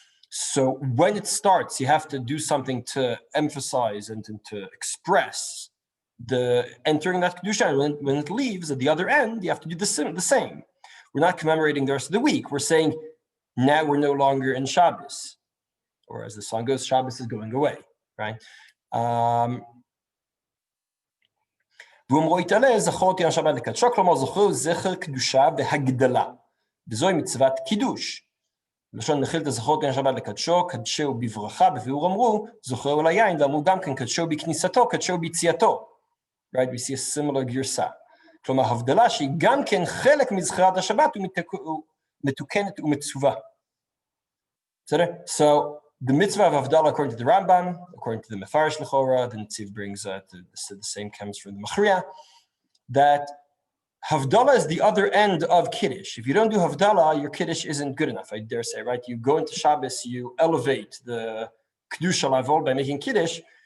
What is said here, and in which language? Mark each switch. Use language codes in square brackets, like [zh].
[en] So when it starts, you have to do something to emphasize and to express the entering that Kedusha. When it leaves at the other end, you have to do the same. we're not commemorating the rest of the week. We're saying now we're no longer in Shabbos, or as the song goes, Shabbos is going away, right? [he] ואומרו יתעלה, זכור יום שבת לקדשו, כלומר זכרו זכר קדושה והגדלה. וזוהי מצוות קידוש. לשון נחיל את הזכור יום שבת לקדשו, קדשו בברכה, בביאור אמרו, זוכרו ליין, ואמרו גם כן, קדשו בכניסתו, קדשו ביציאתו. [en] Right, we see a similar גרסה. [he] כלומר, הבדלה שהיא גם כן חלק מזכירת השבת, ומתוקנת ומצווה. בסדר? [en] So, the mitzvah of Havdala, according to the Rambam, according to the Mefarish Lechora, the Netziv brings the same comes from the Machriya, that Havdala is the other end of Kiddush. If you don't do Havdala, your Kiddush isn't good enough, I dare say, right? You go into Shabbos, you elevate the Kedusha Lavol by making Kiddush.